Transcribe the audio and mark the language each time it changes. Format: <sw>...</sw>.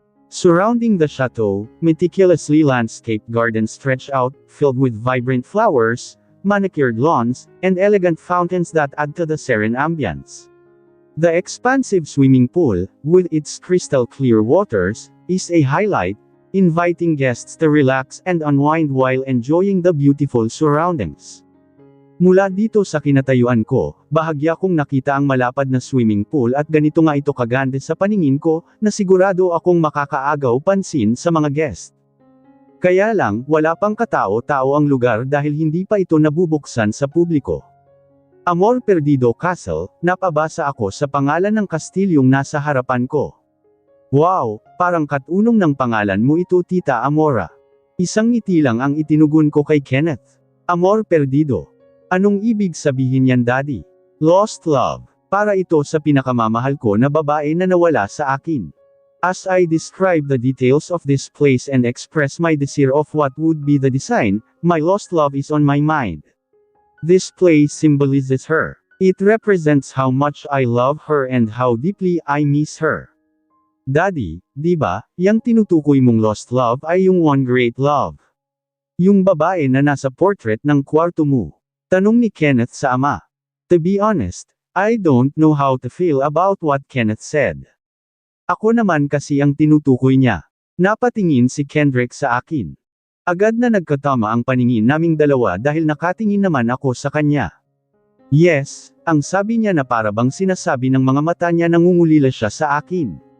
<en>Surrounding the chateau, meticulously landscaped gardens stretch out, filled with vibrant flowers, manicured lawns, and elegant fountains that add to the serene ambience. The expansive swimming pool, with its crystal-clear waters, is a highlight, inviting guests to relax and unwind while enjoying the beautiful surroundings.</en> <tl>Mula dito sa kinatayuan ko, bahagya kong nakita ang malapad na swimming pool at ganito nga ito kaganda sa paningin ko, na sigurado akong makakaagaw pansin sa mga guest. Kaya lang, wala pang katao-tao ang lugar dahil hindi pa ito nabubuksan sa publiko. Amor Perdido Castle, napabasa ako sa pangalan ng kastilyong nasa harapan ko. Wow, parang katunong ng pangalan mo ito, Tita Amora. Isang ngiti lang ang itinugon ko kay Kenneth. Amor Perdido. Anong ibig sabihin yan, Daddy?</tl> <en>Lost love.</en> <tl>Para ito sa pinakamamahal ko na babae na nawala sa akin.</tl> <en>As I describe the details of this place and express my desire of what would be the design, my lost love is on my mind. This place symbolizes her. It represents how much I love her and how deeply I miss her.</en> <tl>Daddy, di ba, yang tinutukoy mong lost love ay yung</tl> <en>one great love.</en> <tl>Yung babae na nasa portrait ng kwarto mo. Tanong ni Kenneth sa ama.</tl> <en>To be honest, I don't know how to feel about what Kenneth said.</en> <tl>Ako naman kasi ang tinutukoy niya. Napatingin si Kendrick sa akin. Agad na nagkatama ang paningin naming dalawa dahil nakatingin naman ako sa kanya. Yes, ang sabi niya na para bang sinasabi ng mga mata niya nangungulila siya sa akin.</tl>